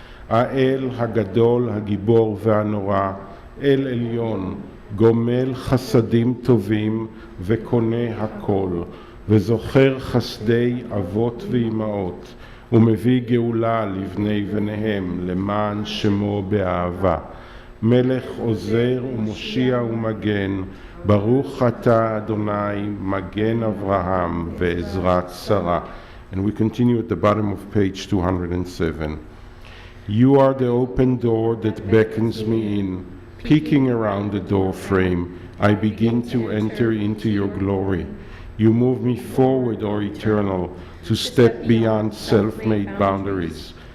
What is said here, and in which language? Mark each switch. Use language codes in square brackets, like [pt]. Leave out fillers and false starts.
[he] האל הגדול, הגיבור והנורא, אל עליון, גומל חסדים טובים וקונה הכל, וזוכר חסדי אבות ואימהות, ומביא גאולה לבני בניהם, למען שמו באהבה. מלך עוזר ומושיע ומגן, ברוך אתה אדוני, מגן אברהם ועזרת שרה. [en] And we continue at the bottom of page 207. You are the open door that beckons me in. Peeking around the door frame, I begin to enter into your glory. You move me forward, O Eternal, to step beyond self-made boundaries.